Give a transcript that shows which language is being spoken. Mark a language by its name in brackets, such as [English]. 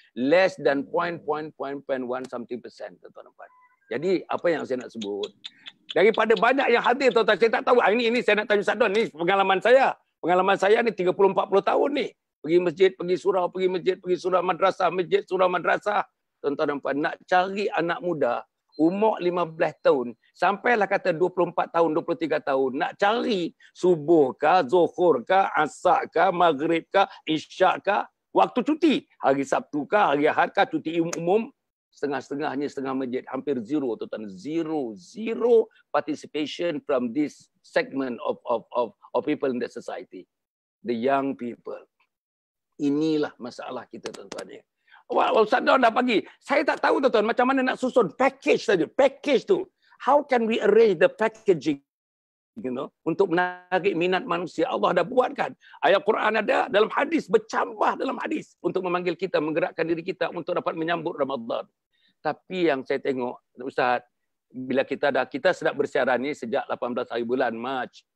[English] Less than 0.1 something percent, [Malay] tuan-tuan. Jadi apa yang saya nak sebut? Daripada banyak yang hadir, tuan-tuan, saya tak tahu. Ini saya nak tanya Ustaz Don, ni pengalaman saya. Pengalaman saya ni 30-40 tahun ni. Pergi masjid, pergi surau, pergi masjid, pergi surau madrasah, masjid, surau madrasah. Tuan-tuan dan puan, nak cari anak muda, umur 15 tahun, sampailah kata 24 tahun, 23 tahun, nak cari subuh kah, zuhur kah, asar kah, maghrib kah, isyak kah, waktu cuti, hari Sabtu kah, hari Ahad kah, cuti umum, setengah-setengahnya setengah masjid, hampir zero, tuan-tuan, [English] zero participation from this segment of people in the society, the young people. [Malay] Inilah masalah kita tuan-tuan. Ustaz Don dah bagi. Saya tak tahu tuan-tuan macam mana nak susun package saja. Package tu. [English] How can we arrange the packaging? [Malay] Untuk menarik minat manusia. Allah dah buatkan. Ayat Quran ada dalam hadis, bercambah dalam hadis untuk memanggil kita, menggerakkan diri kita untuk dapat menyambut Ramadan. Tapi yang saya tengok, Ustaz, bila kita sedap bersiaran ni sejak 18 hari bulan Mac.